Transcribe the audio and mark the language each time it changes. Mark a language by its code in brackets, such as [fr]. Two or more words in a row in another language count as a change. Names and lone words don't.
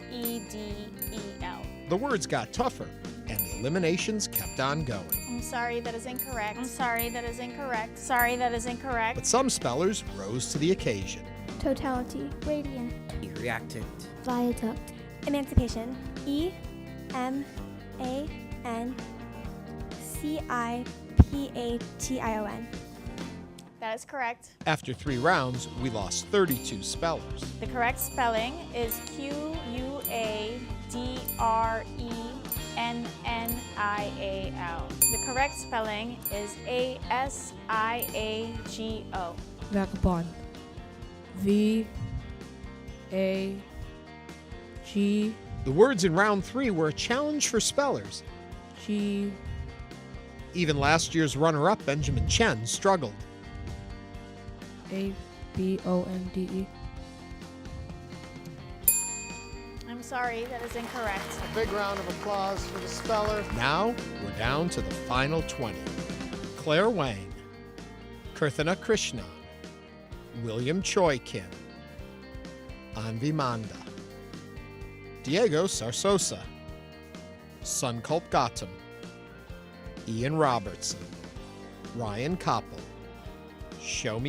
[en] The words got tougher, and the eliminations kept on going. I'm sorry, that is incorrect. I'm sorry, that is incorrect. Sorry, that is incorrect. But some spellers rose to the occasion. Totality. Radiant. Reactant. Viaduct. Emancipation. E-M-A-N-C-I-P-A-T-I-O-N. That is correct. After 3 rounds, we lost 32 spellers. The correct spelling is Q-U-A-D-R-E-N-N-I-A-L. The correct spelling is A-S-I-A-G-O. Vagabond. V-A-G. The words in round 3 were a challenge for spellers. G. Even last year's runner-up, Benjamin Chen, struggled. A-B-O-N-D-E. I'm sorry, that is incorrect. A big round of applause for the speller. Now, we're down to the final 20. Claire Wang, Kirthana Krishnan, William Choi Kim, Anvi Manda, Diego Sarsosa, Sunkalp Gautam, Ian Robertson, Ryan Koppel, Shomi